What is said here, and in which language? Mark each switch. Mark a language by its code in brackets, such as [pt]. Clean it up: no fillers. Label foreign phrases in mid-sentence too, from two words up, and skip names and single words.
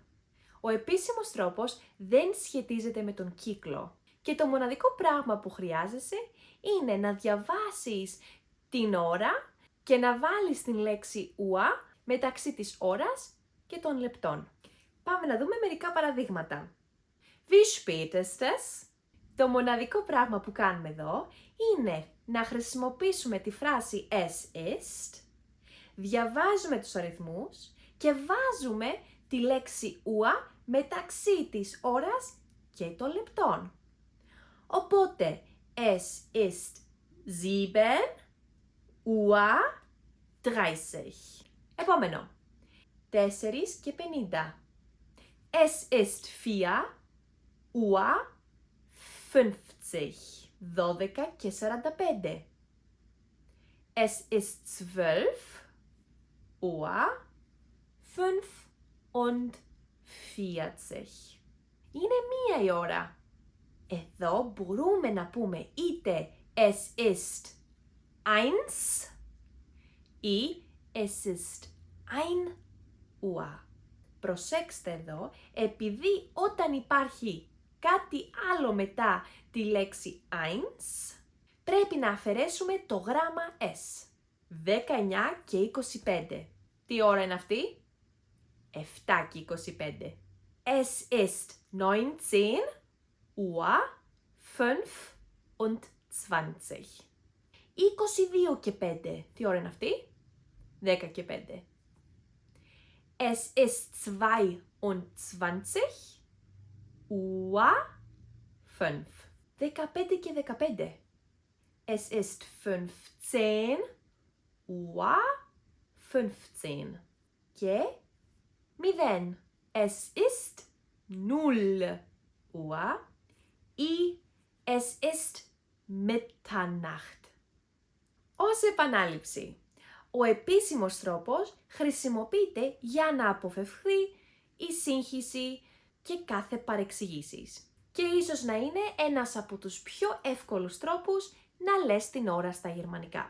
[el] Ο επίσημος τρόπος δεν σχετίζεται με τον κύκλο και το μοναδικό πράγμα που χρειάζεσαι είναι να διαβάσεις την ώρα και να βάλεις την λέξη Uhr μεταξύ της ώρας και των λεπτών. Πάμε να δούμε μερικά παραδείγματα. [de] Wie spät ist es? [el] Το μοναδικό πράγμα που κάνουμε εδώ είναι να χρησιμοποιήσουμε τη φράση [de] es ist, [el] διαβάζουμε τους αριθμούς και βάζουμε τη λέξη Uhr μεταξύ της ώρας και των λεπτών. Οπότε, [de] es ist 7:30. Επόμενο. 4:50. Es ist 4:50. 12:45. Es ist 12:45. [el] Είναι μία η ώρα. Εδώ μπορούμε να πούμε είτε [de] es ist 1 [el] ή [de] es ist 1 Uhr. [el] Προσέξτε εδώ, επειδή όταν υπάρχει κάτι άλλο μετά τη λέξη 1, πρέπει να αφαιρέσουμε το γράμμα S. 19:25. Τι ώρα είναι αυτή? 7:25. [de] Es ist 19:25. 22:05. [el] Τι ώρα είναι αυτή? 10:05. [de] Es ist 22:05. 15:15. Es ist 15:15. [el] Και 0. [de] Es ist 0 Uhr ή es ist Mitternacht. [el] Ως επανάληψη, ο επίσημος τρόπος χρησιμοποιείται για να αποφευχθεί η σύγχυση και κάθε παρεξηγήσεις. Και ίσως να είναι ένας από τους πιο εύκολους τρόπους να λες την ώρα στα γερμανικά.